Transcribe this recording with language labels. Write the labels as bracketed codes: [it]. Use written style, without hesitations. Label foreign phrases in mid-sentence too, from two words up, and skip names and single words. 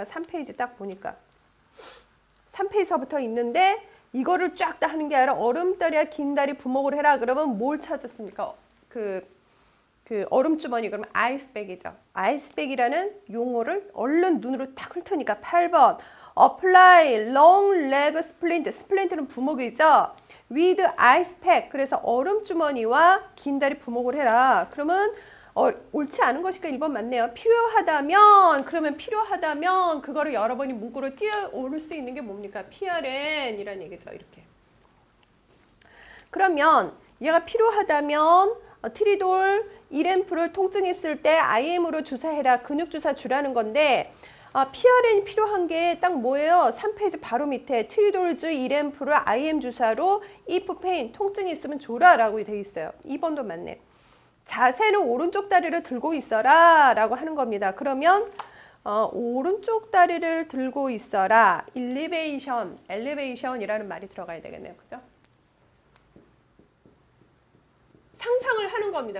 [ko] 3페이지 딱 보니까 3페이지서부터 있는데 이거를 쫙 다 하는 게 아니라 얼음다리와 긴다리 부목을 해라. 그러면 뭘 찾았습니까? 그 얼음주머니 그러면 아이스백이죠. 아이스백이라는 용어를 얼른 눈으로 딱 훑으니까 8번 [en] apply long leg splint. [ko] 스플린트는 부목이죠. [en] with ice pack. [ko] 그래서 얼음주머니와 긴다리 부목을 해라. 그러면 옳지 않은 것이니까 1번 맞네요. 필요하다면 그러면 필요하다면 그거를 여러분이 문구로 띄워올 수 있는 게 뭡니까? PRN이라는 얘기죠. 이렇게. 그러면 얘가 필요하다면 트리돌 1앰프를 통증했을 때 IM으로 주사해라. 근육주사 주라는 건데 PRN이 필요한 게 딱 뭐예요? 3페이지 바로 밑에 트리돌즈 1앰프를 IM 주사로 [en] if pain, [ko] 통증이 있으면 줘라 라고 되어 있어요. 2번도 맞네. 자세는 오른쪽 다리를 들고 있어라 라고 하는 겁니다. 그러면 오른쪽 다리를 들고 있어라. 엘리베이션이라는 말이 들어가야 되겠네요. 그죠? 상상을 하는 겁니다.